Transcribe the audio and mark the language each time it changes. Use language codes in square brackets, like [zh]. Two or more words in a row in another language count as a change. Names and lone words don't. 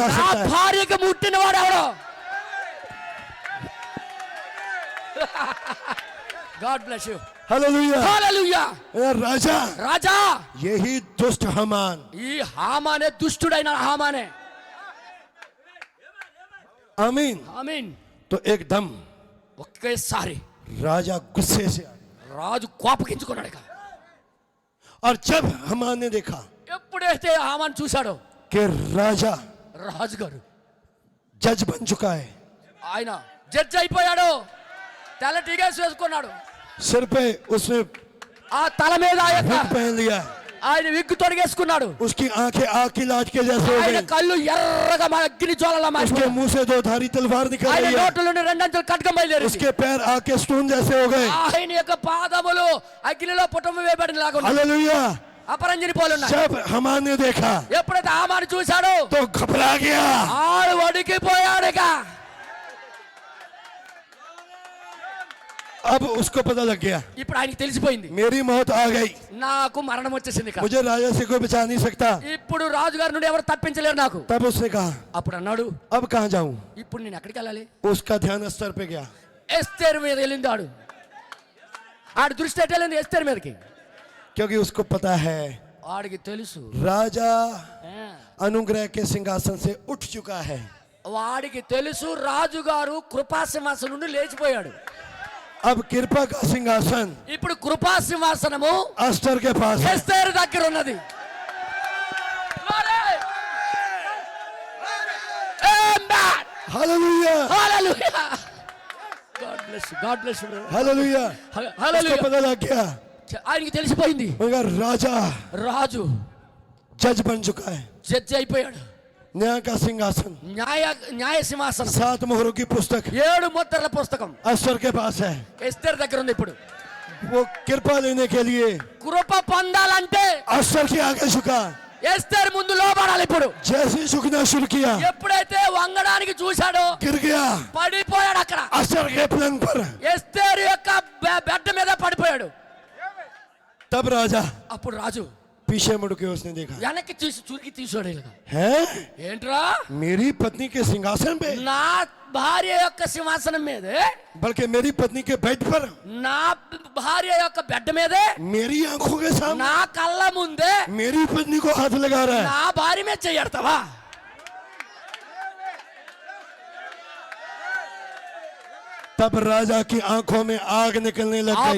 [te] నా [hi] सकता है? [te] భార్యకి ముట్టినవాడు ఎవడో? [en] God bless you. [hi] हालेलुया। [te] హల్లెలూయా. [hi] राजा, [te] రాజా, [hi] यही दुष्ट हामान, [te] ఈ హామానే దుష్టుడైన హామానే. [hi] आमीन। [te] ఆమీన్. [hi] तो एकदम [te] ఒకేసారి [hi] राजा गुस्से से आ गया। [te] రాజు కోపగించుకున్నాడు. ఇక [hi] और जब हामान ने देखा [te] ఎప్పుడైతే హామాన్ చూశాడో, [hi] कि राजा [te] రాజుగారు [hi] जज बन चुका है, [te] ఆయన జడ్జి అయిపోయాడు. తెల్ల టీకేసి వేసుకున్నాడు. [hi] सिर पे उसने [te] ఆ తల మీద ఆ యొక్క [hi] विग पहन लिया, [te] ఆయన విగ్గు తొడిగేసుకున్నాడు. [hi] उसकी आंखें आग की लाट के जैसे हो [te] ఆయన [hi] गई, [te] కళ్ళు ఎర్రగా అగ్ని జ్వాలలా [hi] उसके [te] మారిపోయాయి. [hi] मुंह से दो धारी तलवार निकल [te] ఆయన [hi] रही है, [te] నోట్లో నుండి రెండంచెల ఖడ్గం బయలుదేరింది. [hi] उसके पैर आग के स्टोन जैसे हो गए। [te] ఆయన యొక్క పాదములు అగ్నిలో పుటము వేయబడినలాగా ఉన్నాయి. [hi] हालेलुया। [te] అపరంజిని పోలున్నాయి. [hi] जब हामान ने देखा [te] ఎప్పుడైతే హామాను చూశాడో, [hi] तो घबरा गया। [te] ఆడు వణికిపోయాడు. ఇక [hi] अब उसको पता लग गया, [te] ఇప్పుడు ఆయనకి తెలిసిపోయింది, [hi] मेरी मौत आ गई, [te] నాకు మరణం వచ్చేసింది. ఇక [hi] मुझे राजा से कोई बचा नहीं सकता। [te] ఇప్పుడు రాజుగారి నుండి ఎవరు తప్పించలేరు నాకు. [hi] तब उसने कहा, [te] అప్పుడు అన్నాడు, [hi] अब कहाँ जाऊं? [te] ఇప్పుడు నేను ఎక్కడికి వెళ్ళాలి? [hi] उसका ध्यान अस्तर पे गया, [te] ఎస్తేరు మీద వెళ్ళింది. ఆడు దృష్టి ఎటు వెళ్ళింది? ఎస్తేరు మీదకి. [hi] क्योंकि उसको पता है [te] వాడికి తెలుసు, [hi] राजा [te] ఆ, [hi] अनुग्रह के सिंहासन से उठ चुका है। [te] వాడికి తెలుసు రాజుగారు కృపాసింహాసనం నుండి లేచిపోయాడు. [hi] अब कृपा का सिंहासन [te] ఇప్పుడు కృపాసింహాసనము [hi] अस्तर के पास है। [te] ఎస్తేరు దగ్గర ఉన్నది. Amen. [hi] हालेलुया, [en] Hallelujah. God bless you. God bless you, brother. [hi] हालेलुया। [en] Hallelujah. [hi] उसको पता लग गया, [te] ఆయనకి తెలిసిపోయింది, [hi] मगर राजा [te] రాజు [hi] जज बन चुका है। [te] జడ్జి అయిపోయాడు. [hi] न्याय का सिंहासन, [te] న్యాయ సింహాసనం [hi] 7 मोहरों की पुस्तक [te] 7 ముద్రల పుస్తకం [hi] अस्तर के पास है। [te] ఎస్తేరు దగ్గర ఉంది. ఇప్పుడు [hi] वो कृपा लेने के लिए [te] కృప పొందాలంటే [hi] अस्तर के आगे झुका, [te] ఎస్తేరు ముందు లోబడాలి. ఇప్పుడు [hi] जैसे झुकना शुरू किया [te] ఎప్పుడైతే వంగడానికి చూశాడో [hi] गिर गया [te] పడిపోయాడు. అక్కడ [hi] अस्तर के पलंग पर। [te] ఎస్తేరు యొక్క బెడ్ మీద పడిపోయాడు. [hi] तब राजा [te] అప్పుడు రాజు [hi] पीछे मुड़ के उसने देखा, [te] వెనక్కి చూసి చురికి తీసాడు. [hi] है [te] ఏంట్రా? [hi] मेरी पत्नी के सिंहासन पे, [te] నా భార్య యొక్క సింహాసనం మీదే, [hi] बल्कि मेरी पत्नी के बेड पर, [te] నా భార్య యొక్క బెడ్ మీదే, [hi] मेरी आंखों के सामने [te] నా కళ్ళ ముందే [hi] मेरी पत्नी को हाथ लगा रहा है। [te] నా భార్య మీద చెయ్యడతావా? [hi] तब राजा की आंखों में आग निकलने लग गई।